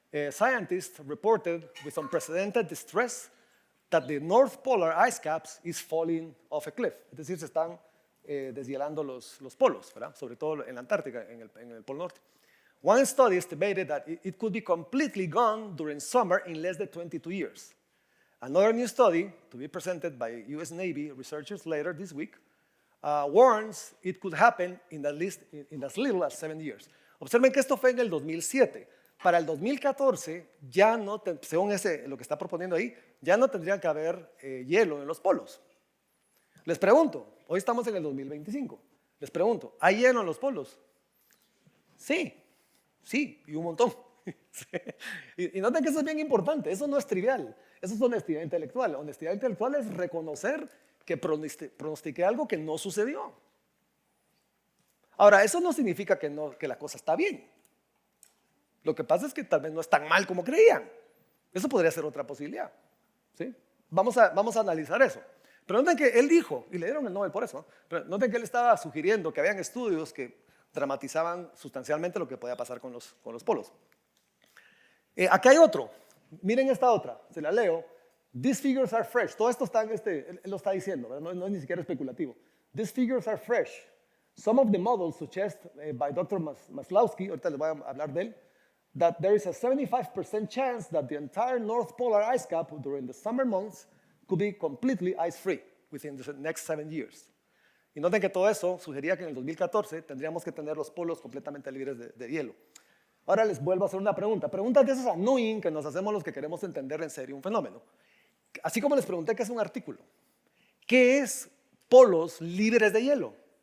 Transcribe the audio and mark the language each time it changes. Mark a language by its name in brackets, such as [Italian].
[English] Scientists reported with unprecedented distress that the North Polar ice caps is falling off a cliff. [Spanish] Es decir, se están deshielando los polos, ¿verdad? Sobre todo en la Antártica, en el Polo Norte. [English] One study estimated that it could be completely gone during summer in less than 22 years. Another new study, to be presented by US Navy researchers later this week, warns it could happen in as little as 7 years. [Spanish] Observen que esto fue en el 2007. Para el 2014, ya no, según lo que está proponiendo ahí, ya no tendría que haber hielo en los polos. Les pregunto, hoy estamos en el 2025, les pregunto, ¿hay hielo en los polos? Sí, y un montón. Y noten que eso es bien importante, eso no es trivial, eso es honestidad intelectual. Honestidad intelectual es reconocer que pronostiqué algo que no sucedió. Ahora, eso no significa que la cosa está bien. Lo que pasa es que tal vez no es tan mal como creían. Eso podría ser otra posibilidad. ¿Sí? Vamos a analizar eso. Pero noten que él dijo, y le dieron el Nobel por eso, pero noten que él estaba sugiriendo que habían estudios que dramatizaban sustancialmente lo que podía pasar con los polos. Acá hay otro. Miren esta otra, se la leo. [English] These figures are fresh. [Spanish] Todo esto está él lo está diciendo, ¿verdad? No es ni siquiera especulativo. [English] These figures are fresh. Some of the models suggest by Dr. Maslowski, [Spanish] ahorita les voy a hablar de él, [English] that there is a 75% chance that the entire North Polar ice cap during the summer months could be completely ice-free within the next 7 years. [Spanish] Y noten que todo eso sugería que en el 2014 tendríamos que tener los polos completamente libres de hielo. Ahora les vuelvo a hacer una pregunta. Preguntas de esas annoying que nos hacemos los que queremos entender en serio un fenómeno. Así como les pregunté qué es un artículo. ¿Qué es polos libres de hielo?